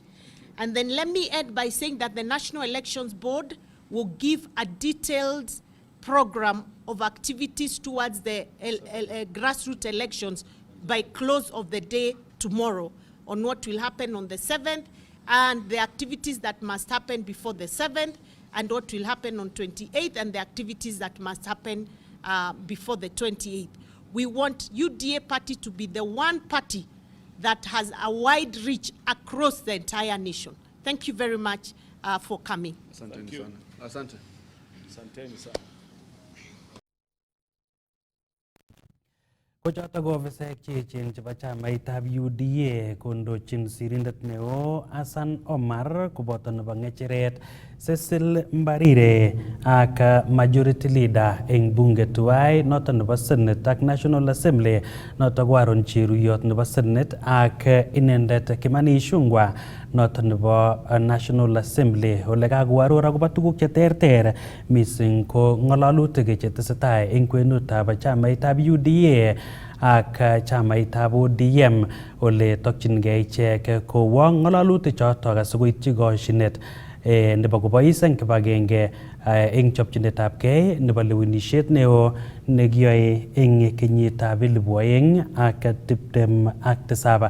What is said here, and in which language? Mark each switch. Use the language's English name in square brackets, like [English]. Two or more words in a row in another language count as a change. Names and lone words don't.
[English] And then let me add by saying that the National Elections Board will give a detailed program of activities towards the grassroots elections by close of the day tomorrow on what will happen on the 7th and the activities that must happen before the 7th and what will happen on 28th and the activities that must happen before the 28th. We want UDA party to be the one party that has a wide reach across the entire nation. Thank you very much for coming. Thank you. Asante. [Kalenjin] Kochoto ko ofisek cheechen chebo chamaitab UDA kondochin sirindet neo Hassan Omar koboto nebo ng'echeret Cecil Mbarire ak [English] majority leader [Kalenjin] eng bunge tuwai noto nebo Senate ak [English] National Assembly [Kalenjin] noto ko Aaron Cheruyot nebo Senate ak inendet Kimani Ichung'wah noto nebo [English] National Assembly [Kalenjin] ole kakoaror akobo tuguk cheterter mising ko ng'alalutik chetesetai eng kwenutab chamaitab UDA ak chamaitab ODM ole tokchingei ichek kowo ng'alalutik chotok asikoityi koshinet nebo kobois eng kibagenge eng chopchinetab gei nebo lewenisiet neo nekiyoe eng kenyitab 2027.